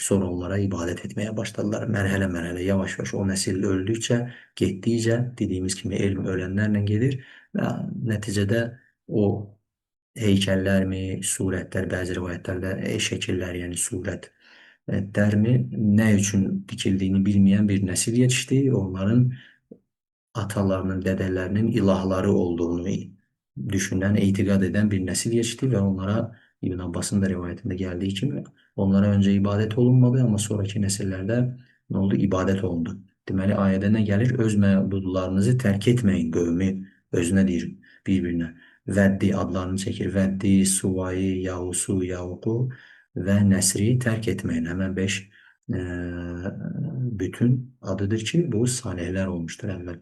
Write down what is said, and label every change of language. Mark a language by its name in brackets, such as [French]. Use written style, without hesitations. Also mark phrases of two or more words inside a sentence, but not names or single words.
[Azerbaijani] Sonra onlara ibadət etməyə başladılar. Mərhələ-mərhələ, yavaş-yavaş o nəsil öldükcə, getdikcə, dediyimiz kimi elm ölənlərlə gedir və nəticədə o heykəllərmi, surətlər, bəzi rivayətlərdə şəkillər, yəni surətlərmi nə üçün dikildiyini bilməyən bir nəsil yetişdi. Onların atalarının, [Turkish] dedelerinin ilahları olduğunu düşünen, itikad eden bir nesil geçti ve onlara İbn Abbas'ın da rivayetinde geldiği gibi onlara önce ibadet olunmadı ama sonraki nesillerde ne oldu? [Azerbaijani] İbadet olundu. Deməli ayədə nə gəlir? Öz məbudlarınızı tərk etməyin qövmü özünə deyir bir-birinə. Vəddi adlarını çəkir. Vəddi, Suvayı, Yavusu, Yavuqu və Nəsri tərk etməyin. Həmən 5 bütün adıdır ki bu [Turkish] salihler olmuştur [Azerbaijani] əvvəl.